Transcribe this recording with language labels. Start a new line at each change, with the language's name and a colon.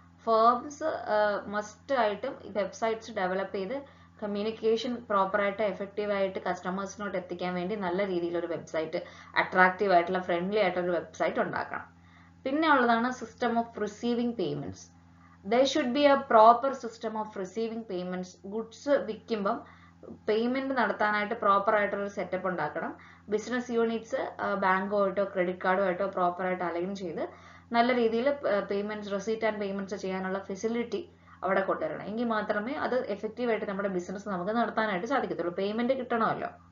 Malayalam: Firms must ആയിട്ടും ഈ websites develop ചെയ്ത് കമ്മ്യൂണിക്കേഷൻ പ്രോപ്പറായിട്ട് എഫക്റ്റീവ് ആയിട്ട് കസ്റ്റമേഴ്സിനോട് എത്തിക്കാൻ വേണ്ടി നല്ല രീതിയിലൊരു വെബ്സൈറ്റ്, അട്രാക്റ്റീവ് ആയിട്ടുള്ള ഫ്രണ്ട്ലി ആയിട്ടുള്ള വെബ്സൈറ്റ് ഉണ്ടാക്കണം. പിന്നെ ഉള്ളതാണ് system of receiving payments.
English: there should be a proper system of receiving payments.
Malayalam: Goods വിൽക്കുമ്പം payment നടത്താനായിട്ട് പ്രോപ്പർ ആയിട്ടൊരു സെറ്റപ്പ് ഉണ്ടാക്കണം. ബിസിനസ് യൂണിറ്റ്സ് ബാങ്കുമായിട്ടോ ക്രെഡിറ്റ് കാർഡുമായിട്ടോ പ്രോപ്പറായിട്ട് അലൈൻ ചെയ്ത് നല്ല രീതിയിൽ പേയ്മെന്റ്സ്, റെസീറ്റ് ആൻഡ് പേയ്മെന്റ്സ് ചെയ്യാനുള്ള ഫെസിലിറ്റി അവിടെ കൊണ്ടുവരണം. എങ്കിൽ മാത്രമേ അത് എഫക്റ്റീവ് ആയിട്ട് നമ്മുടെ ബിസിനസ് നമുക്ക് നടത്താനായിട്ട് സാധിക്കത്തുള്ളൂ. പേയ്മെന്റ് കിട്ടണമല്ലോ.